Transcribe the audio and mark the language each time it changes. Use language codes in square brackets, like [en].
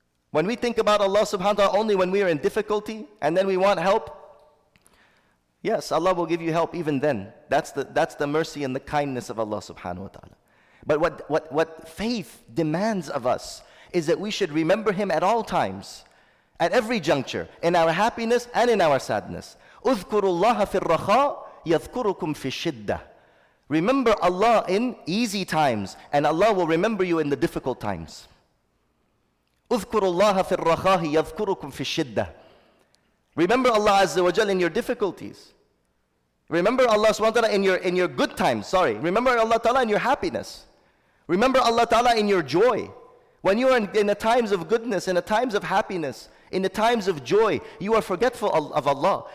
[en] When we think about Allah subhanahu wa ta'ala only when we are in difficulty and then we want help, yes, Allah will give you help even then. That's the mercy and the kindness of Allah subhanahu wa ta'ala. But what faith demands of us is that we should remember Him at all times, at every juncture, in our happiness and in our sadness. [ar] اذكروا الله في الرخاء يذكركم في الشدة. [en] Remember Allah in easy times, and Allah will remember you in the difficult times. [ar] اذكروا الله في الرخاء يذكركم في الشدة. [en] Remember Allah Azza wa Jal in your difficulties. Remember Allah subhanahu wa ta'ala in your good times, Remember Allah ta'ala in your happiness. Remember Allah ta'ala in your joy. When you are in the times of goodness, in the times of happiness, in the times of joy, you are forgetful of Allah.